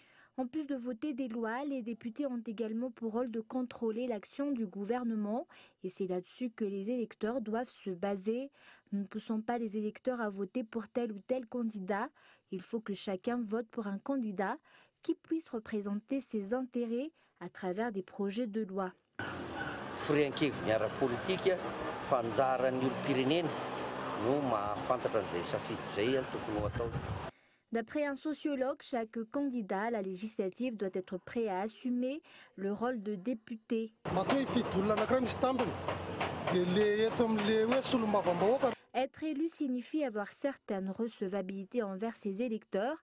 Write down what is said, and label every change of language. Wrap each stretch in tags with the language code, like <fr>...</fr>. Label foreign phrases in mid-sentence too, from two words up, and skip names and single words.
<fr>En plus de voter des lois, les députés ont également pour rôle de contrôler l'action du gouvernement et c'est là-dessus que les électeurs doivent se baser. Nous ne poussons pas les électeurs à voter pour tel ou tel candidat. Il faut que chacun vote pour un candidat qui puisse représenter ses intérêts à travers des projets de loi.</fr> <mg>Firiankeviny ara-politika fanjaran'ny olom-pirenena no mahafantatra an'izay safidy izay tokony ho atao.</mg> <fr>D'après un sociologue, chaque candidat à la législative doit être prêt à assumer le rôle de député. Être élu signifie avoir certaines recevabilités envers ses électeurs.</fr>